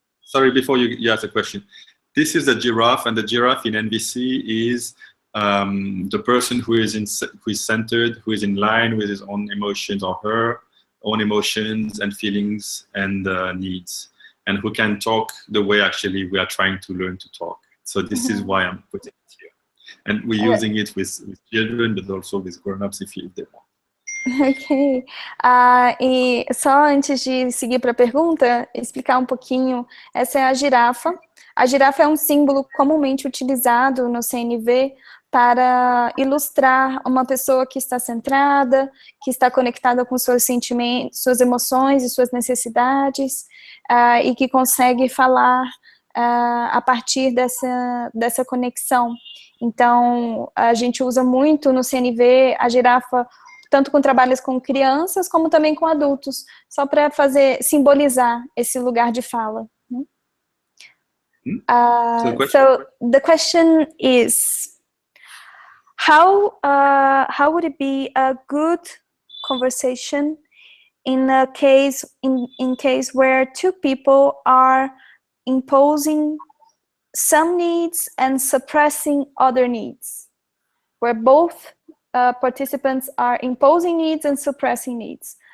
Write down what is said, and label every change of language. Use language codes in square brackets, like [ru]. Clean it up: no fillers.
[en] Sorry, before you ask a question, this is a giraffe, and the giraffe in NVC is the person who is centered, who is in line with his own emotions or her own emotions and feelings and needs, and who can talk the way actually we are trying to learn to talk. So this is why I'm putting it here, and we're using it with children, but also with grown-ups if they want. Ok. [pt] E só antes de seguir para a pergunta, explicar um pouquinho, essa é a girafa. A girafa é um símbolo comumente utilizado no CNV para ilustrar uma pessoa que está centrada, que está conectada com seus sentimentos, suas emoções e suas necessidades, e que consegue falar a partir dessa conexão. Então, a gente usa muito no CNV a girafa tanto com trabalhos com crianças, como também com adultos, só para simbolizar esse lugar de fala. [en] So the question is, how would it be a good conversation in case where two people are imposing some needs and suppressing other needs, where both participants are imposing needs and suppressing needs?